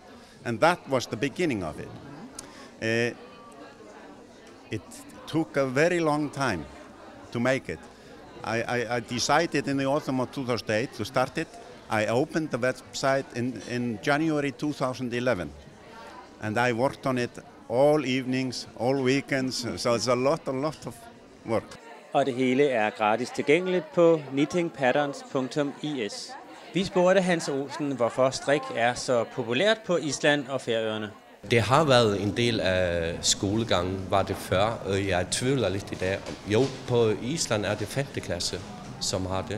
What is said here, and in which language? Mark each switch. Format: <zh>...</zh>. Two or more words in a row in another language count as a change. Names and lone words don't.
<en>And that was the beginning of it. It took a very long time to make it. I decided in the autumn of 2008 to start it. I opened the website in January 2011, and I worked on it all evenings, all weekends, so it's a lot of work.</en> <da>Og det hele er gratis tilgængeligt på knittingpatterns.is. Vi spurgte Hans Olsen, hvorfor strik er så populært på Island og Færøerne. Det har været en del af skolegangen, var det før, og jeg tvivler lidt i dag. Jo, på Island er det 5. klasse, som har det.</da>